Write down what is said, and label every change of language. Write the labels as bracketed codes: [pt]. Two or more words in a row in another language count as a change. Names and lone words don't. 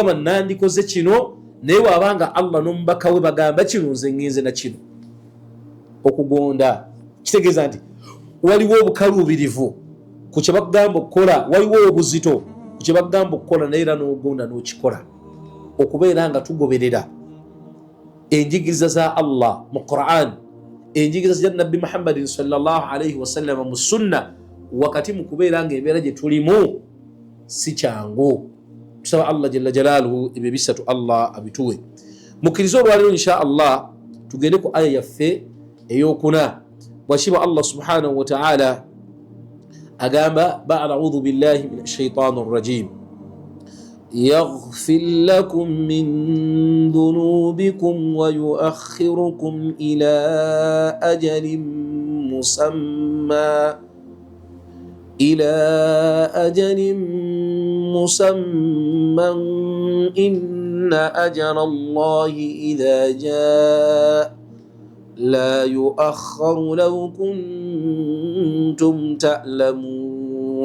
[lg] N'ogamba nandikoze kino naye wabanga Allah n'omubaka we bagamba kino nze ngenze na kino okugonda kitegeeza nti waliwo obukaluubirivu ku kye bagamba okukola, waliwo obuzito ku kye bagamba okukola, naye era n'ogonda n'okikola, okubeera nga tugoberera enjigiriza za Allah mu Quran, enjigiriza za Nabbi Muhammadin [ar] صلى الله عليه وسلم [lg] mu sunna, wakati mu kubeera nga embeera gye tulimu si kyangu. Tusaba Allah [ar] جل جلاله [lg] ebyo bisatu Allah abituwe. Mukkiriza olwaleero [ar] إن شاء الله [lg] tugende ku aya yaffe ey'okuna. [ar] Bwashiba الله سبحانه وتعالى agamba بعد أعوذ بالله من الشيطان الرجيم يغفر لكم من ذنوبكم ويؤخركم إلى أجل مسمى إن أجل الله إذا جاء لا يؤخر لو كنتم تعلمون.